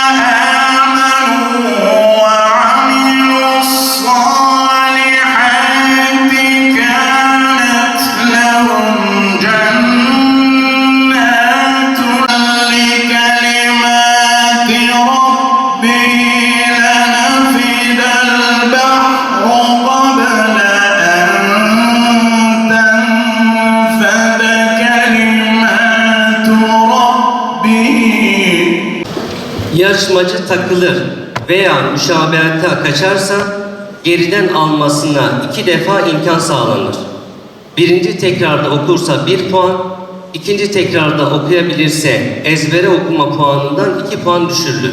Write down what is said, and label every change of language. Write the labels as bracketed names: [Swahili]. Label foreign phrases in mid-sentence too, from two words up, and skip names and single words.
[Arabic] آمنوا وعملوا الصالحات كانت لهم جنات لكلمات ربي لنفد البحر قبل أن تنفد كلمات ربي. [Turkish] Yarışmacı takılır veya müşabehata kaçarsa geriden almasına 2 defa imkan sağlanır. Birinci tekrarda okursa 1 puan, ikinci tekrarda okuyabilirse ezbere okuma puanından 2 puan düşürülür.